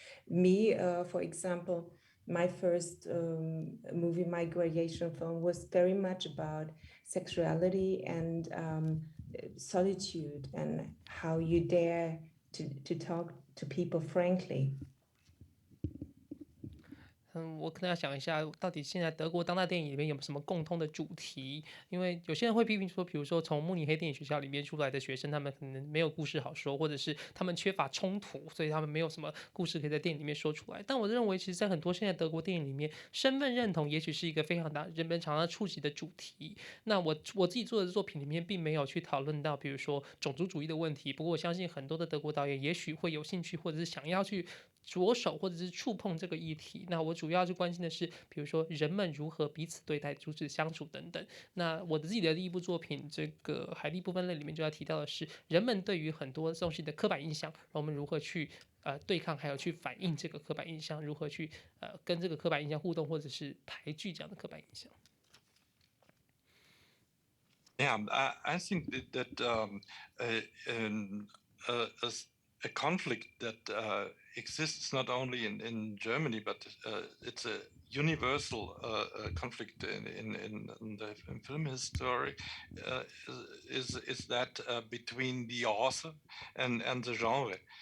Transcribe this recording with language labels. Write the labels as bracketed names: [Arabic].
[English] Me, for example, my first movie, my graduation film, was very much about sexuality and solitude, and how you dare to talk to people frankly. [Chinese] 我可能要想一下，到底现在德国当代电影里面有什么共通的主题？因为有些人会批评说，比如说从慕尼黑电影学校里面出来的学生，他们可能没有故事好说，或者是他们缺乏冲突，所以他们没有什么故事可以在电影里面说出来。但我认为，其实，在很多现在德国电影里面，身份认同也许是一个非常大人们常常触及的主题。那我自己做的作品里面，并没有去讨论到，比如说种族主义的问题。不过，我相信很多的德国导演也许会有兴趣，或者是想要去着手或者是触碰这个议题。那我主要是关心的是，比如说人们如何彼此对待、彼此相处等等。那我自己的第一部作品，这个海力部分类里面就要提到的是，人们对于很多东西的刻板印象，我们如何去对抗，还有去反映这个刻板印象，如何去跟这个刻板印象互动，或者是排拒这样的刻板印象。 [English] Yeah, I think that a conflict that exists not only in Germany, but it's a universal conflict in the film history, is that between the author and the genre.